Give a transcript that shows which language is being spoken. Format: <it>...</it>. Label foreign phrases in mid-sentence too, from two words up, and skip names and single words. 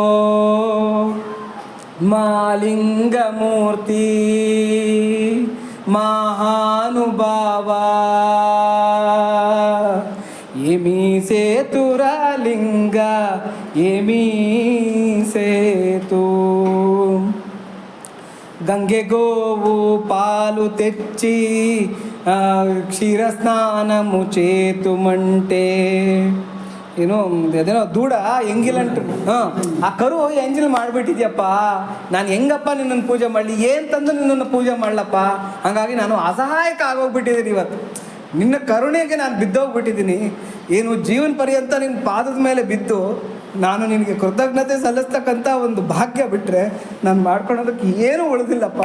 <te>మాలింగమూర్తి మహానుభావా ఏమీ సేతురా లింగ ఏమీ సేతు గంగే గోవు పాలు తెచ్చి క్షీర స్నానము చేతుమంటే</te> <kn>ಏನೋ ಅದೇನೋ</kn> <te>దూడ ఎంగిలంటు</te> <kn>ಆ ಕರು ಎಂಜಿಲ್ ಮಾಡಿಬಿಟ್ಟಿದ್ಯಪ್ಪ, ನಾನು ಹೆಂಗಪ್ಪ ನಿನ್ನನ್ನು ಪೂಜೆ ಮಾಡಲಿ, ಏನು ತಂದು ನಿನ್ನನ್ನು ಪೂಜೆ ಮಾಡಲಪ್ಪ. ಹಾಗಾಗಿ ನಾನು ಅಸಹಾಯಕ ಆಗೋಗ್ಬಿಟ್ಟಿದ್ದೀನಿ ಇವತ್ತು. ನಿನ್ನ ಕರುಣೆಗೆ ನಾನು ಬಿದ್ದೋಗ್ಬಿಟ್ಟಿದ್ದೀನಿ. ಏನು ಜೀವನ ಪರ್ಯಂತ ನಿನ್ನ ಪಾದದ ಮೇಲೆ ಬಿದ್ದು ನಾನು ನಿನಗೆ ಕೃತಜ್ಞತೆ ಸಲ್ಲಿಸ್ತಕ್ಕಂಥ ಒಂದು ಭಾಗ್ಯ ಬಿಟ್ಟರೆ ನಾನು ಮಾಡ್ಕೊಳೋದಕ್ಕೆ ಏನೂ ಉಳಿದಿಲ್ಲಪ್ಪ.</kn>